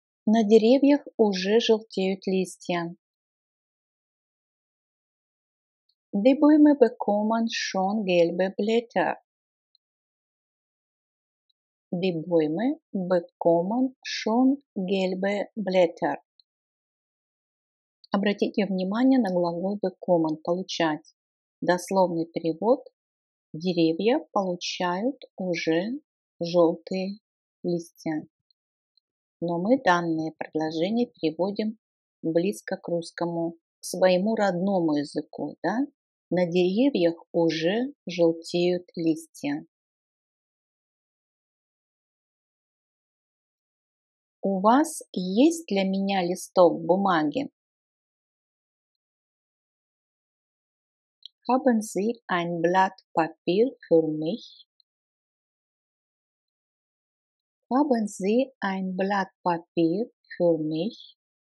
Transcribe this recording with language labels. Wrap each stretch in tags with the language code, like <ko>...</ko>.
<ru>На деревьях уже желтеют листья.</ru> <de>Die Bäume bekommen schon gelbe Blätter. Die Bäume bekommen schon gelbe Blätter.</de> <ru>Обратите внимание на глагол bekommen – получать. Дословный перевод: деревья получают уже желтые листья. Но мы данное предложение переводим близко к русскому, к своему родному языку. Да? На деревьях уже желтеют листья. У вас есть для меня листок бумаги?</ru> <de>Haben Sie ein Blatt Papier für mich? Haben Sie ein Blatt Papier für mich?</de>